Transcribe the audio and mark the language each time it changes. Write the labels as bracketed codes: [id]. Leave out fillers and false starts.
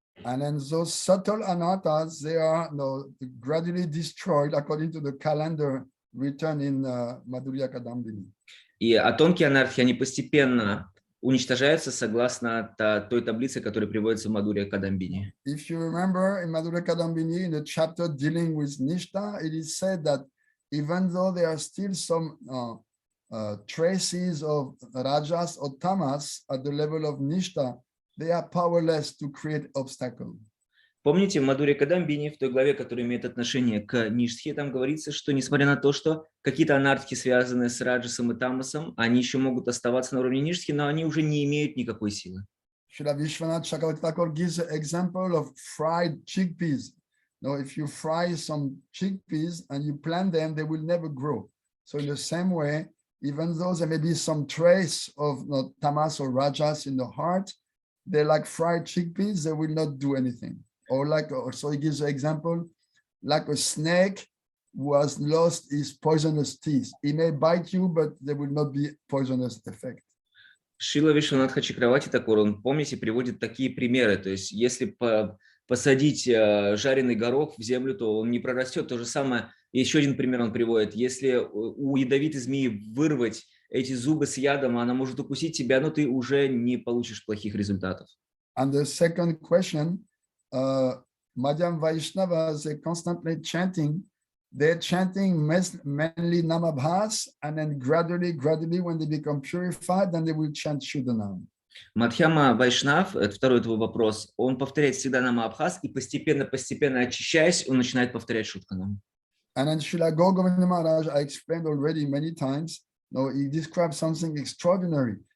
[en] And then those subtle anarthas, they are gradually destroyed according to the calendar written in Madhurya Kadambini. [ru] И тонкие анархи, они постепенно уничтожаются согласно той таблице, которая приводится в Мадхурья Кадамбини. [en] If you remember in Madhurya Kadambini, in the chapter dealing with Nishtha, it is said that even though there are still some traces of Rajas or Tamas at the level of Nishtha, they are powerless to create obstacles. [ru] Помните, в Мадхурья Кадамбини, в той главе, которая имеет отношение к Ништхе, там говорится, что несмотря на то, что какие-то анархи, связанные с Раджасом и Тамасом, они еще могут оставаться на уровне Ништхи, но они уже не имеют никакой силы. [en] Srila Vishwanath Chakravarti Thakur gives an example of fried chickpeas. no, if you fry some chickpeas and you plant them, they will never grow. So in the same way, even though there may be some trace of tamas or rajas in the heart, they're like fried chickpeas, they will not do anything. Or like, so he gives an example, like a snake who has lost his poisonous teeth. He may bite you, but there will not be poisonous effect. [ru] Шрила Вишванатха-Чакраварти Тхакур, он, помните, приводит такие примеры. То есть, если посадить жареный горох в землю, то он не прорастет. То же самое, еще один пример он приводит. Если у ядовитой змеи вырвать эти зубы с ядом, она может укусить тебя, но ты уже не получишь плохих результатов. [en] And the second question, Madhyam Vaishnavas, they constantly chanting. They're chanting mainly Namabhas, and then gradually, when they become purified, then they will chant Shuddhanam. [ru] Мадхьяма Вайшнав, это второй твой вопрос, он повторяет всегда Намабхас, и постепенно очищаясь, он начинает повторять Шуддханам. [en] And then Srila Govinda Maharaj, I explained already many times, no, he described something extraordinary.